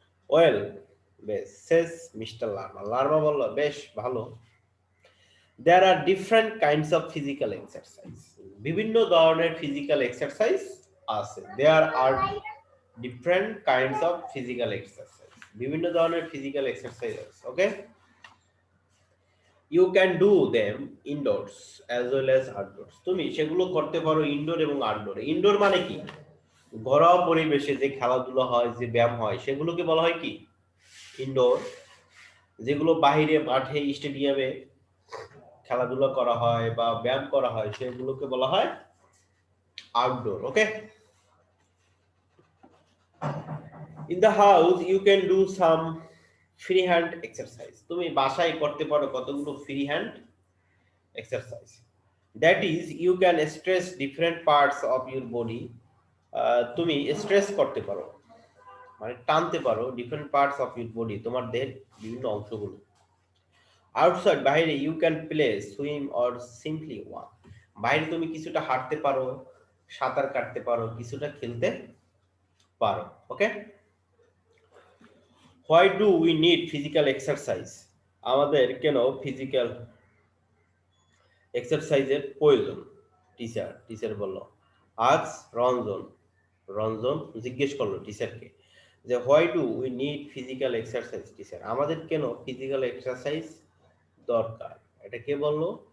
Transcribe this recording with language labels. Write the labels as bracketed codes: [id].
[bn] Well, বেশ, [en] says [bn] mister Larma বলল, বেশ ভালো। [en] There are different kinds of physical exercise. [bn] বিভিন্ন ধরনের ফিজিক্যাল এক্সারসাইজ আছে। [en] There are different kinds of physical exercise. [bn] বিভিন্ন ধরনের ফিজিক্যাল এক্সারসাইজ আছে। [en] Okay, you can do them indoors as well as outdoors. [bn] তুমি সেগুলো করতে পারো ইনডোর এবং আউটডোরে। ইনডোর মানে কি? ঘরোয়া পরিবেশে যে খেলাধুলা হয়, যে ব্যায়াম হয়, সেগুলোকে বলা হয় কি? ইনডোর। যেগুলো বাইরে মাঠে, স্টেডিয়ামে খেলাধুলা করা হয় বা ব্যায়াম করা হয়, সেগুলোকে বলা হয় outdoor. [en] Okay, in the house you can do some free hand exercise. [bn] তুমি বাসায় করতে পারো কতগুলো free hand exercise. [en] That is, you can stress different parts of your body. [bn] তুমি স্ট্রেস করতে পারো, মানে টানতে পারো [en] different parts of your body, [bn] তোমার দেহের বিভিন্ন অংশগুলো। [en] Outside, [bn] বাইরে, [en] you can play, swim or simply walk. [bn] বাইরে তুমি কিছুটা হাঁটতে পারো, সাঁতার কাটতে পারো, কিছুটা খেলতে পারো। [en] Okay, why do we need physical exercise? [bn] আমাদের কেন ফিজিক্যাল এক্সারসাইজের প্রয়োজন? টিচার বলল, আজ রঞ্জন রঞ্জন জিজ্ঞেস করলো টিচারকে যে [en] why do we need physical exercise teacher, [bn] আমাদের কেন ফিজিক্যাল এক্সারসাইজ দরকার? এটা কে বললো?